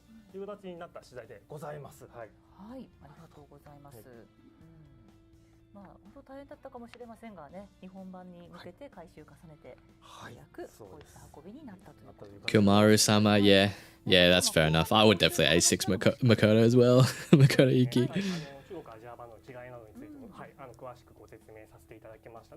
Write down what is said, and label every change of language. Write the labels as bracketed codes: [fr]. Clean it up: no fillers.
[ja] という形になった次第でございます。はい、はい、ありがとうございます。まあ本当大変だったかもしれませんがね、日本版に向けて改修重ねて、ようやくこういった運びになったということです。 [en] Kyomaru-sama, yeah. Yeah, that's fair enough. I would definitely A6 Makoto as well. Makoto Yuki. [ja] 中国アジア版の違いなどについても、はい、詳しくご説明させていただきました。